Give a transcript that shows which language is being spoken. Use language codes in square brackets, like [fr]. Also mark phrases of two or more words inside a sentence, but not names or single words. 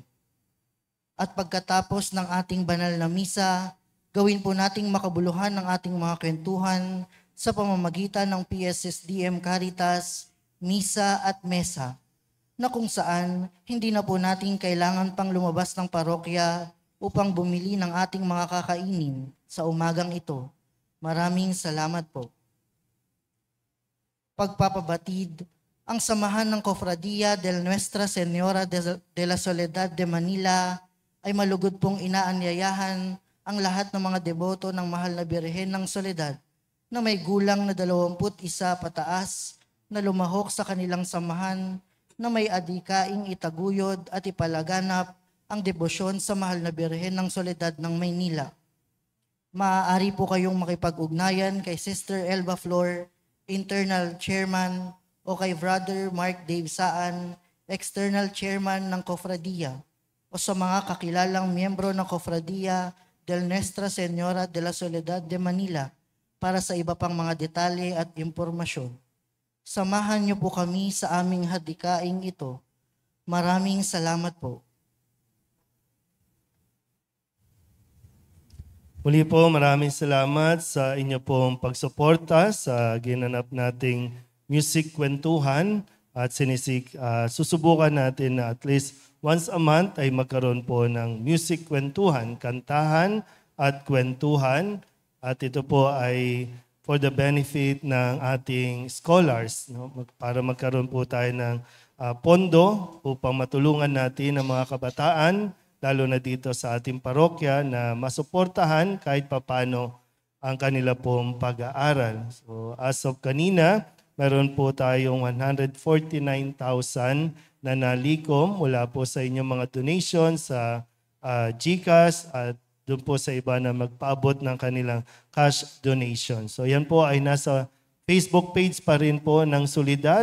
[tl] At pagkatapos ng ating banal na misa, gawin po nating makabuluhan ng ating mga kwentuhan sa pamamagitan ng PSSDM Caritas, Misa at Mesa, na kung saan hindi na po natin kailangan pang lumabas ng parokya upang bumili ng ating mga kakainin sa umagang ito. Maraming salamat po. Pagpapabatid, ang samahan ng Cofradia del Nuestra Señora de la Soledad de Manila ay malugod pong inaanyayahan ang lahat ng mga deboto ng Mahal na Birhen ng Soledad na may gulang na 21 pataas na lumahok sa kanilang samahan na may adikaing itaguyod at ipalaganap ang debosyon sa Mahal na Birhen ng Soledad ng Maynila. Maaari po kayong makipag-ugnayan kay Sister Elba Flor, [en] Internal Chairman, [tl] o kay Brother Mark Dave Saan, [en] External Chairman [tl] ng Cofradia, o sa mga kakilalang miyembro ng Cofradia del Nuestra Señora de la Soledad de Manila para sa iba pang mga detalye at impormasyon. Samahan niyo po kami sa aming hadikaing ito. Maraming salamat po. Muli po, maraming salamat sa inyo pong pagsuporta sa ginanap nating music kwentuhan at susubukan natin na [en] at least once a month [tl] ay magkaroon po ng music kwentuhan, kantahan at kwentuhan. At ito po ay [en] for the benefit [tl] ng ating scholars, no? Para magkaroon po tayo ng pondo upang matulungan natin ang mga kabataan, lalo na dito sa ating parokya, na masuportahan kahit papano ang kanila pong pag-aaral. [en] So as of [tl] kanina, meron po tayong 149,000 na nalikom mula po sa inyong mga donations sa GCash at doon po sa iba na magpaabot ng kanilang [en] cash donation. [tl] So yan po ay nasa Facebook page pa rin po ng Solidad.